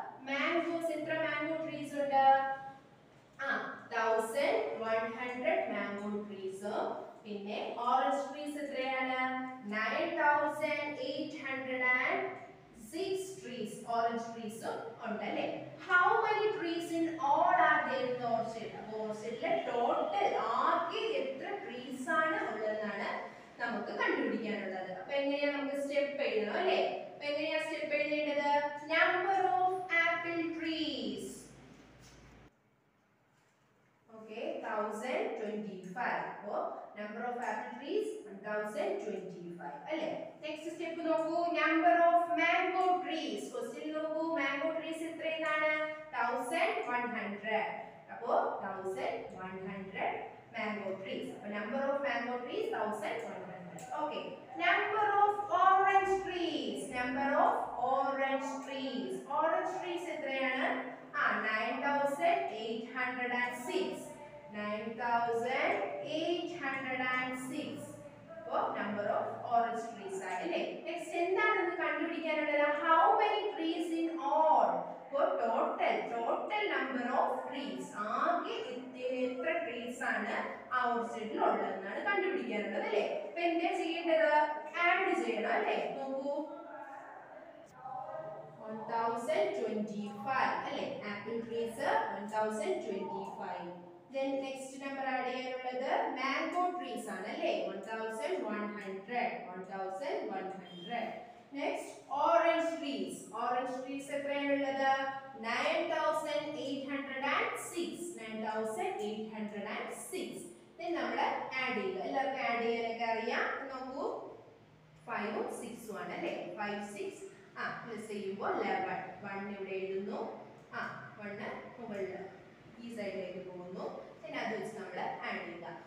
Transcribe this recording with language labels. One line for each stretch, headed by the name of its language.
Malayalam: Mangoes എത്ര mango trees ഉണ്ട്? 1100 mango trees. പിന്നെ ഓറഞ്ച് ട്രീസ് എത്രയാണ്? 9806 trees. ഓറഞ്ച് ട്രീസും ഉണ്ടല്ലേ?
English: How many trees in all are there in the orchard?
Malayalam: ഓർച്ചിഡിലെ total ആകെ എത്ര ട്രീസ് ആണ് ഉള്ളതെന്നാണ് നമുക്ക് കണ്ടുപിടിക്കാനുള്ളത്. അപ്പൊ എങ്ങനെയാ നമുക്ക് സ്റ്റെപ്പ് എഴുതണം അല്ലേ? അപ്പൊ എങ്ങനെയാ സ്റ്റെപ്പ് എഴുതേണ്ടത്? Number of apple trees. Okay, 1025. അപ്പോ നമ്പർ ഓഫ് ആപ്പിൾ ട്രീസ് 1025 അല്ലേ? നെക്സ്റ്റ് സ്റ്റെപ്പ് നോക്കൂ, number of mango trees. Question നോക്കൂ, മാംഗോ ട്രീസ് എത്രയാണ്? 1100.
English: അപ്പോ 1100 mango trees. So number of mango trees 1100. Okay. Number of orange trees. Number of orange trees. Orange trees എത്രയാണ്? 9806. 9806. So number of orange trees ആണല്ലേ? Next
Malayalam: എന്താണ് കണ്ടുപിടിക്കാനുള്ളത്?
English: How many trees in all? Total number of trees.
Malayalam: ആകെ എത്ര trees ആണ് ആ ഓർച്ചിഡിൽ ഉള്ളതെന്നാണ് കണ്ടുപിടിക്കാനുള്ളത് അല്ലേ? അപ്പൊ എന്താ ചെയ്യേണ്ടത്? ആഡ് ചെയ്യണം അല്ലേ? നോക്കൂ, 1025 അല്ലേ? Apple trees 1025.
English: Then next number
Malayalam: add ചെയ്യാനുള്ളത് മാംഗോ ട്രീസ് ആണ് അല്ലേ? 1100.
English: Next orange trees. Orange trees എത്രയാണുള്ളത്? 9806. 11,806.
Malayalam: Then നമ്മൾ ആഡ് ചെയ്യുക. എല്ലാവർക്കും ആഡ് ചെയ്യാനൊക്കെ അറിയാം. നോക്കൂ 5 ഉം 6 ഉം ആണ് അല്ലേ? 5 6 പ്ലസ് ചെയ്യുമ്പോൾ 11. 1 ഇവിടെ എഴുതുന്നു. 1 മുകളിൽ ഈ സൈഡിലേക്ക് പോകുന്നു. പിന്നെ അത് വെച്ച് നമ്മൾ ആഡ് ചെയ്യുക.